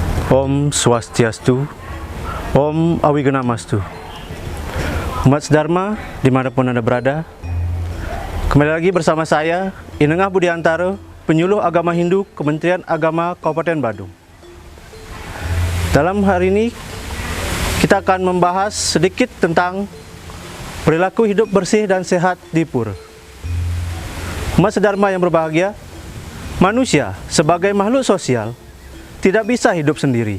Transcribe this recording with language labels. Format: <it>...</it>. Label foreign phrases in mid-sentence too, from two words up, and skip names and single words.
<id>Om Swastiastu, Om Awiganamastu. Umat Dharma dimanapun Anda berada, kembali lagi bersama saya, Inengah Budiantara, penyuluh agama Hindu Kementerian Agama Kabupaten Badung. Dalam hari ini, kita akan membahas sedikit tentang perilaku hidup bersih dan sehat di pura. Umat Dharma yang berbahagia, manusia sebagai makhluk sosial tidak bisa hidup sendiri.</id>